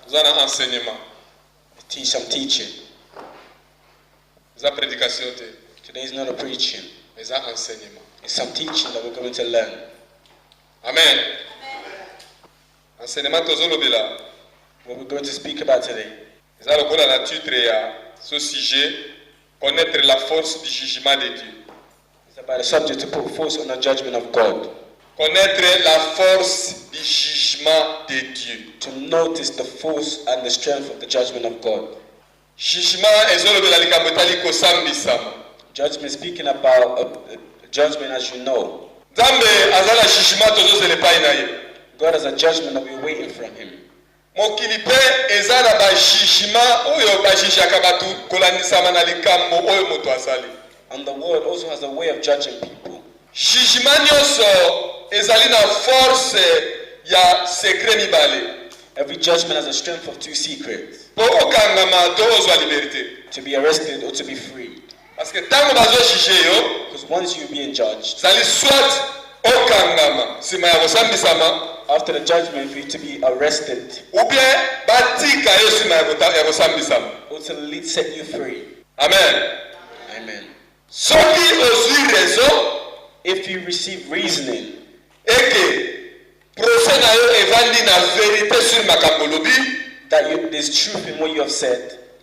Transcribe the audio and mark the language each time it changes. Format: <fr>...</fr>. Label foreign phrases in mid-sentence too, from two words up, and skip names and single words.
<en>Teach some teaching. Today is not a preaching. It's some teaching that we're going to learn. Amen. What we're going to speak about today.</en> <fr>Ce sujet, connaître la force du jugement de Dieu.</fr> <en>It's about the subject to put force on the judgment of God.</en> <fr>Connaître la force du jugement de Dieu.</fr> <en>To notice the force and the strength of the judgment of God.</en> <ln>Jugement ezolobela likambo etali kosambisama.</ln> <en>Judgment, speaking about judgment, as you know.</en> <ln>Nzambe azala jugement tozozela epai na ye.</ln> <en>God has a judgment that we're waiting from him.</en> <ln>Mokili pe ezala ba jugement oyo ba jijaka batu kolanisama na likambo oyo moto asali.</ln> <en>And the world also has a way of judging people.</en> <ln>Jugement nyonso ezali na force ya secret mibale.</ln> <en>Every judgment has a strength of two secrets.</en> <ln>Po okangama to ozwa liberté.</ln> <en>To be arrested or to be free.</en> <fr>Parce que</fr> <ln>tango bazo juger yo,</ln> <en>because once you being judged,</en> <ln>zali soit okangama sima ya kosambisama.</ln> <en>After the judgment, for you to be arrested, or to set you free. Amen. Amen. If you receive reasoning, that there's truth in what you have said.</en>